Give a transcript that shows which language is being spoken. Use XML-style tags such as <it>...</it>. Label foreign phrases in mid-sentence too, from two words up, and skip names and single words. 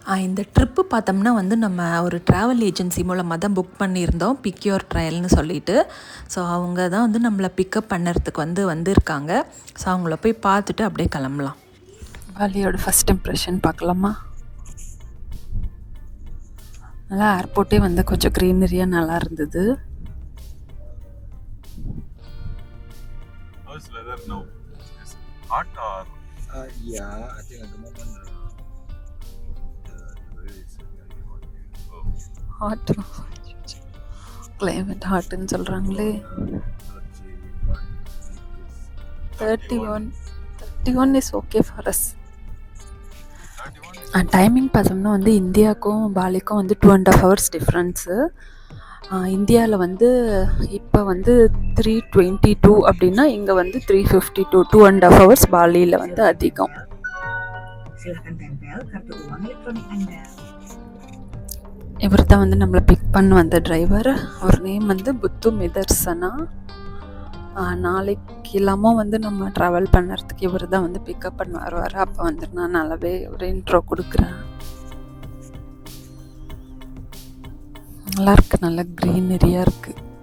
<ta>இந்த ட்ரிப்பு பார்த்தோம்னா வந்து நம்ம ஒரு ட்ராவல் ஏஜென்சி மூலமாக தான் புக் பண்ணியிருந்தோம், பிக் யுவர் ட்ரையல்னு சொல்லிட்டு. ஸோ அவங்க தான் வந்து நம்மளை பிக்கப் பண்ணுறதுக்கு வந்திருக்காங்க. ஸோ அவங்கள போய் பார்த்துட்டு அப்படியே கிளம்பலாம். பாலியோட</ta> <en>first impression</en> <ta>பார்க்கலாமா? நல்லா ஏர்போர்ட்டே வந்து கொஞ்சம் க்ரீனரியாக நல்லா இருந்தது.</ta> <en>How's weather now? Is it hot or Yeah, I think at the moment the weather is very hot. hot climate</en> <ta>ஹாட்டுன்னு சொல்கிறாங்களே.</ta> <en>31 is okay for us.</en> <ta>டைமிங் பார்த்தோம்னா வந்து இந்தியாவுக்கும் பாலிக்கும் வந்து 2.5 hours டிஃப்ரென்ஸு. இந்தியாவில் வந்து இப்போ வந்து 3:22 அப்படின்னா இங்கே வந்து 3:52. 2.5 hours பாலியில் வந்து அதிகம்.</ta> <id>Silakan tempel kartu uang elektronik Anda.</id> <ta>இவர் தான் வந்து நம்மளை பிக் பண்ண வந்த டிரைவர். அவர் நேம் வந்து புத்து மிதர்சனா. நாளைக்கு இல்லாமல் வந்து நம்ம ட்ராவல் பண்ணுறதுக்கு இவர் தான் வந்து பிக்கப் பண்ண வருவார். அப்போ வந்து நான் நல்லாவே ஒரு இன்ட்ரோ கொடுக்குறேன். நல்லா இருக்கு, நல்ல க்ரீனரியாக இருக்குது.</ta>